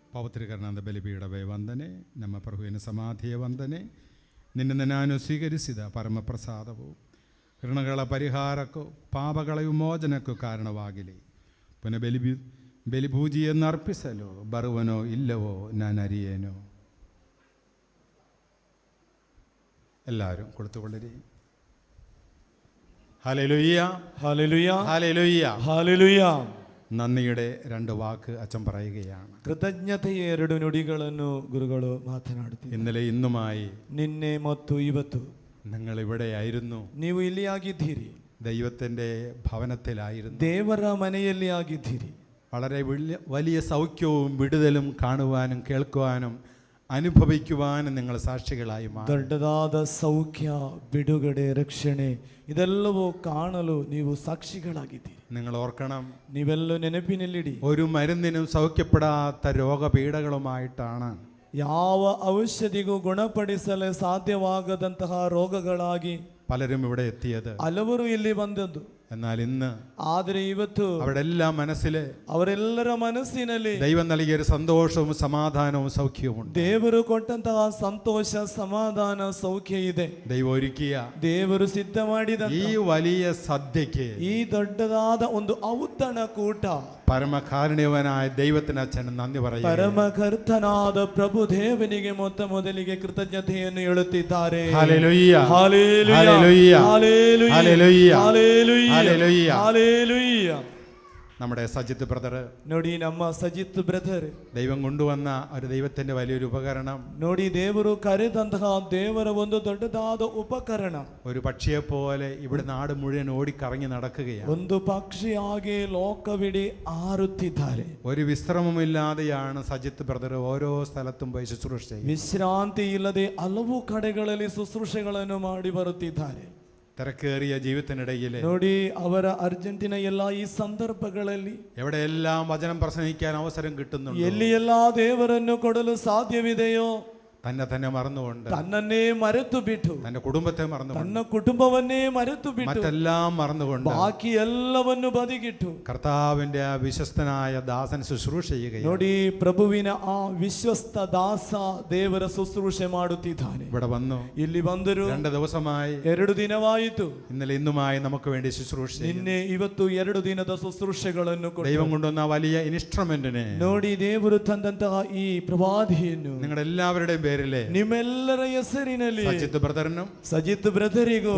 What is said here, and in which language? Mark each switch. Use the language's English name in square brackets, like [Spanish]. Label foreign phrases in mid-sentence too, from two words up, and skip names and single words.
[Kannada] ತಿರುಕರ್ನಾದ ಬಲಿಪೀಡವೇ ವಂದನೆ, ನಮ್ಮ ಪ್ರಭುವಿನ ಸಮಾಧಿಯ ವಂದನೆ. ನಿನ್ನನ್ನು ನಾನು ಸ್ವೀಕರಿಸಿದ ಪರಮಪ್ರಸಾದವು ಋಣಗಳ ಪರಿಹಾರಕ್ಕೂ ಪಾಪಗಳ ವಿಮೋಚನಕ್ಕೂ ಕಾರಣವಾಗಲಿ. ಪುನಃ ಬಲಿಪೂಜೆಯನ್ನು ಅರ್ಪಿಸಲು ಬರುವನೋ ಇಲ್ಲವೋ ನಾನು ಅರಿಯೇನು. [Malayalam] എല്ലാവരും കൊടുത്തുകൊള്ളിരി. ഹല്ലേലൂയ, ഹല്ലേലൂയ, ഹല്ലേലൂയ, ഹല്ലേലൂയ. നന്ദിയുടെ 2 വാക്ക് അച്ഛൻ പറയുകയാണ്. [Kannada] ಕೃತಜ್ಞತೆಯ 2 ನುಡಿಗಳನ್ನು ಗುರುಗಳು ಮಾತನಾಡುತ್ತಾರೆ. [Malayalam] ഇന്നലെ ഇന്നുമായി [Kannada] ನಿನ್ನೆ ಮತ್ತು ಇವತ್ತು [Malayalam] നിങ്ങൾ ഇവിടെയായിരുന്നു. [Kannada] ನೀವು ಇಲ್ಲಿ ಆಗಿದ್ದೀರಿ, [Malayalam] ദൈവത്തിൻ്റെ ഭവനത്തിലായിരുന്നു, [Kannada] ದೇವರ ಮನೆಯಲ್ಲಿ ಆಗಿದ್ದೀರಿ. [Malayalam] വളരെ വലിയ സൗഖ്യവും വിടുതലും കാണുവാനും കേൾക്കുവാനും അനുഭവിക്കുവാനും നിങ്ങൾ സാക്ഷികളായി മാറി. [Kannada] ದೊಡ್ಡದಾದ ಸೌಖ್ಯ, ಬಿಡುಗಡೆ, ರಕ್ಷಣೆ ಇದೆಲ್ಲವೂ ಕಾಣಲು ನೀವು ಸಾಕ್ಷಿಗಳಾಗಿದ್ದೀರಿ. [Malayalam] നിങ്ങൾ ഓർക്കണം, [Kannada] ನೀವೆಲ್ಲ ನೆನಪಿನಲ್ಲಿಡಿ, [Malayalam] ഒരു മരുന്നിനും സൗഖ്യപ്പെടാത്ത രോഗപീഠകളുമായിട്ടാണ്, [Kannada] ಯಾವ ಔಷಧಿಗೂ ಗುಣಪಡಿಸಲು ಸಾಧ್ಯವಾಗದಂತಹ ರೋಗಗಳಾಗಿ [Malayalam] പലരും ഇവിടെ എത്തിയത്. [Kannada] ಹಲವರು ಇಲ್ಲಿ ಬಂದದ್ದು. [Malayalam] എന്നാൽ ഇന്ന് [Kannada] ಆದರೆ ಇವತ್ತು [Malayalam] അവരുടെ എല്ലാം മനസ്സില് [Kannada] ಅವರೆಲ್ಲರ ಮನಸ್ಸಿನಲ್ಲಿ [Malayalam] ദൈവം നൽകിയ ഒരു സന്തോഷവും സമാധാനവും സൗഖ്യവും [Kannada] ದೇವರು ಕೊಟ್ಟಂತಹ ಸಂತೋಷ, ಸಮಾಧಾನ, ಸೌಖ್ಯ ಇದೆ. [Malayalam] ദൈവം ഒരുക്കിയ [Kannada] ದೇವರು ಸಿದ್ಧ ಮಾಡಿದ [Malayalam] ഈ വലിയ സദ്യക്ക് [Kannada] ಈ ದೊಡ್ಡದಾದ ಒಂದು ಔತಣ ಕೂಟ [Malayalam] പരമകാരുണ്യവനായ ദൈവത്തിന് അച്ഛൻ നന്ദി പറയുന്നു. [Kannada] ಪರಮಕರ್ತನಾದ ಪ್ರಭು ದೇವನಿಗೆ ಮೊದಲಿಗೆ ಕೃತಜ್ಞತೆಯನ್ನು ಹೇಳುತ್ತಿದ್ದಾರೆ. [Malayalam] ഹല്ലേലൂയ, ഹല്ലേലൂയ, ഹല്ലേലൂയ, ഹല്ലേലൂയ, ഹല്ലേലൂയ, ഹല്ലേലൂയ, ഹല്ലേലൂയ. ഹല്ലേലൂയ. നമ്മുടെ സജിത്ത് ബ്രദർ, [Kannada] ನೋಡಿ ನಮ್ಮ ಸಜಿತ್ ಬ್ರದರ್, [Malayalam] ദൈവം കൊണ്ടുവന്ന ഒരു ദൈവത്തിന്റെ വലിയൊരു ഉപകരണം, [Kannada] ನೋಡಿ ದೇವರು ಕರೆದಂತಹ ದೇವರ ಒಂದು ದೊಡ್ಡದಾದ ಉಪಕರಣ, [Malayalam] ഒരു പക്ഷിയെ പോലെ ഇവിടെ നാട് മുഴുവൻ ഓടിക്കറങ്ങി നടക്കുകയാണ്. [Kannada] ಒಂದು ಪಕ್ಷಿಯಾಗಿ ಲೋಕವಿಡೀ ಹಾರುತ್ತಿದ್ದಾರೆ. [Malayalam] ഒരു വിശ്രമമില്ലാതെയാണ് സജിത്ത് ബ്രദർ ഓരോ സ്ഥലത്തും പോയി ശുശ്രൂഷ ചെയ്യുന്നത്. [Kannada] ವಿಶ್ರಾಂತಿ ಇಲ್ಲದೆ ಹಲವು ಕಡೆಗಳಲ್ಲಿ ಶುಶ್ರೂಷೆಗಳನ್ನು ಮಾಡಿ ಬರುತ್ತಿದ್ದಾರೆ. [Malayalam] തിരക്കേറിയ ജീവിതത്തിനിടയിൽ [Kannada] ನೋಡಿ ಅವರ ಅರ್ಜೆಂಟಿನ ಎಲ್ಲ ಈ ಸಂದರ್ಭಗಳಲ್ಲಿ [Malayalam] എവിടെയെല്ലാം വചനം പ്രസംഗിക്കാൻ അവസരം കിട്ടുന്നുണ്ട്, [Kannada] ಎಲ್ಲಿ ಎಲ್ಲಾ ದೇವರನ್ನು ಕೊಡಲು ಸಾಧ್ಯವಿದೆಯೋ [Malayalam] തന്നെ മറന്നുകൊണ്ട്, [Kannada] ತನ್ನನ್ನೇ ಮರೆತು ಬಿಟ್ಟು, [Malayalam] തന്റെ കുടുംബത്തെ മറന്നുകൊണ്ട്, [Kannada] ತನ್ನ ಕುಟುಂಬವನ್ನೇ ಮರೆತು ಬಿಟ್ಟು, [Malayalam] മറ്റെല്ലാം മറന്നുകൊണ്ട് [Kannada] ಬಾಕಿ ಎಲ್ಲವನ್ನು ಬದಿಗಿಟ್ಟು [Malayalam] കർത്താവിന്റെ ആ വിശ്വസ്തനായ ദാസൻ ശുശ്രൂഷ ചെയ്യുകയാണ്. [Kannada] ನೋಡಿ ಪ್ರಭುವಿನ ಆ ವಿಶ್ವಸ್ತ ದಾಸ ದೇವರ ಶುಶ್ರೂಷೆ ಮಾಡುತ್ತಿದ್ದಾನೆ. [Malayalam] ഇവിടെ വന്നു, [Kannada] ಇಲ್ಲಿ ಬಂದರು. [Malayalam] 2 ദിവസമായി, [Kannada] 2 ದಿನವಾಯಿತು. [Malayalam] ഇന്നലെ ഇന്നുമായി നമുക്ക് വേണ്ടി ശുശ്രൂഷ ചെയ്യുന്നു. [Kannada] ನಿನ್ನೆ ಇವತ್ತು 2 ದಿನದ ಶುಶ್ರೂಷೆಗಳನ್ನು ಕೊಟ್ಟು [Malayalam] ദൈവം കൊണ്ടുവന്ന വലിയ ഇൻസ്ട്രുമെന്റിനെ [Kannada] ನೋಡಿ ದೇವರು ತಂದಂತಹ ಈ ಪ್ರವಾದಿಯನ್ನು [Malayalam] നിങ്ങളുടെ എല്ലാവരുടെയും പേരിലെ [Kannada] ನಿಮ್ಮೆಲ್ಲರ ಹೆಸರಿನಲ್ಲಿ [Malayalam] സജിത്ത് ബ്രദറിനും [Kannada] ಸಜಿತ್ ಬ್ರದರಿಗೂ